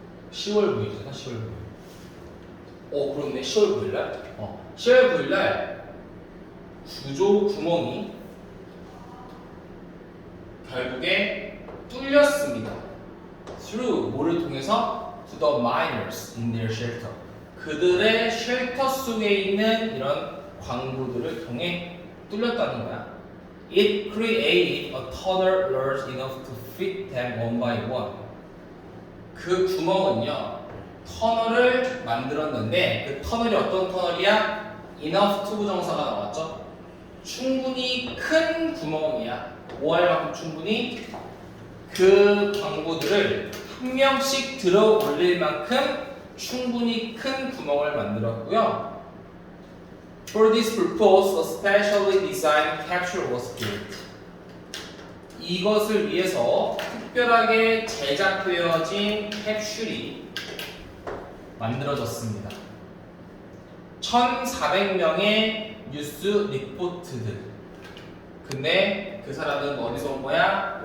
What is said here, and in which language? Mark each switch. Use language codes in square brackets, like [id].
[ko] 10월 9일이잖아. 10월 9일. 그렇네. 10월 9일 날. 10월 9일 날 구조 구멍이 결국에 뚫렸습니다. [en] Through [ko] 뭐를 통해서? [en] To the miners in their shelter. [ko] 그들의 쉘터 속에 있는 이런 광부들을 통해 뚫렸다는 거야. [en] It created a tunnel large enough to fit them one by one. [ko] 그 구멍은요, 터널을 만들었는데 그 터널이 어떤 터널이야? [en] Enough to [ko] 부정사가 나왔죠? 충분히 큰 구멍이야. 뭐 할 만큼 충분히 그 광부들을 한 명씩 들어 올릴 만큼 충분히 큰 구멍을 만들었고요. [en] For this purpose, a specially designed capsule was built. [ko] 이것을 위해서 특별하게 제작되어진 캡슐이 만들어졌습니다. 1,400명의 뉴스 리포트들. 근데 그 사람은 어디서 온 거야?